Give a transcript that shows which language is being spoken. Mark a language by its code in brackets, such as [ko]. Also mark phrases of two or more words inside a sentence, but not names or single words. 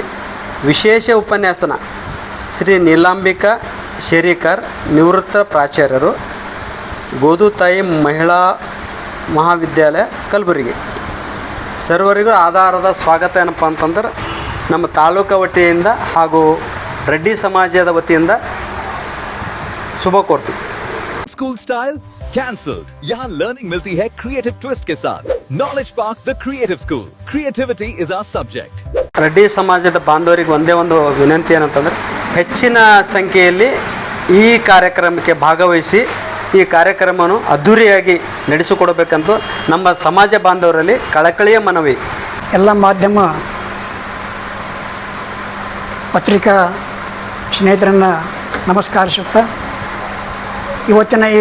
[kn] ವಿಶೇಷ ಉಪನ್ಯಾಸನ ಶ್ರೀ ನೀಲಾಂಬಿಕಾ ಶೇರಿಕರ್, ನಿವೃತ್ತ ಪ್ರಾಚಾರ್ಯರು, ಗೋದುತಾಯಿ ಮಹಿಳಾ ಮಹಾವಿದ್ಯಾಲಯ, ಕಲಬುರಗಿ. ಸರ್ವರಿಗೂ ಆಧಾರದ ಸ್ವಾಗತ. ಏನಪ್ಪ ಅಂತಂದ್ರೆ, ನಮ್ಮ ತಾಲೂಕು ವತಿಯಿಂದ ಹಾಗೂ ರೆಡ್ಡಿ ಸಮಾಜದ ವತಿಯಿಂದ ಶುಭ ಕೋರ್ತೀವಿ. [en] school style cancelled. [hi] यहाँ लर्निंग मिलती है [en] creative twist [hi] के साथ. नॉलेज पार्क द क्रिएटिव स्कूल. [en] creativity is our subject. [kn] ರೆಡ್ಡಿ ಸಮಾಜದ ಬಾಂಧವರಿಗೆ ಒಂದೇ ಒಂದು ವಿನಂತಿ ಏನಂತಂದ್ರೆ, ಹೆಚ್ಚಿನ ಸಂಖ್ಯೆಯಲ್ಲಿ ಈ ಕಾರ್ಯಕ್ರಮಕ್ಕೆ ಭಾಗವಹಿಸಿ ಈ ಕಾರ್ಯಕ್ರಮವನ್ನು ಅದ್ಧೂರಿಯಾಗಿ ನಡೆಸಿಕೊಡಬೇಕಂತ ನಮ್ಮ ಸಮಾಜ ಬಾಂಧವರಲ್ಲಿ ಕಳಕಳಿಯ ಮನವಿ. ಎಲ್ಲ ಮಾಧ್ಯಮ ಪತ್ರಿಕಾ ಸ್ನೇಹಿತರನ್ನು ನಮಸ್ಕರಿಸುತ್ತಾ, ಇವತ್ತಿನ ಈ